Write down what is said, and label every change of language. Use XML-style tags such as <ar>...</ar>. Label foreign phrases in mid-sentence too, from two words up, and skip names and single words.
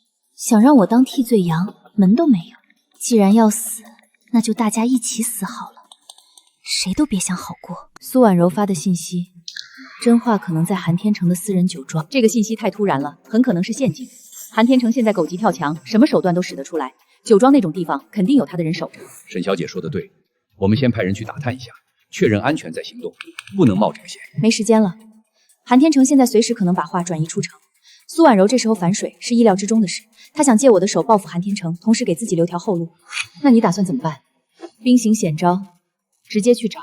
<zh>想讓我當替罪羊，門都沒有。既然要死，那就大家一起死好了，誰都別想好過。蘇婉柔發的信息，真話可能在韓天成的私人酒莊。這個信息太突然了，很可能是陷阱。韓天成現在狗急跳牆，什麼手段都使得出來。酒莊那種地方肯定有他的人守着。沈小姐說的對，我們先派人去打探一下，確認安全再行動，不能冒這個險。沒時間了，韓天成現在隨時可能把話轉移出城。蘇婉柔這時候反水是意料之中的事，她想借我的手報復韓天成，同時給自己留條後路。那你打算怎麼辦？兵行險招，直接去找。</zh>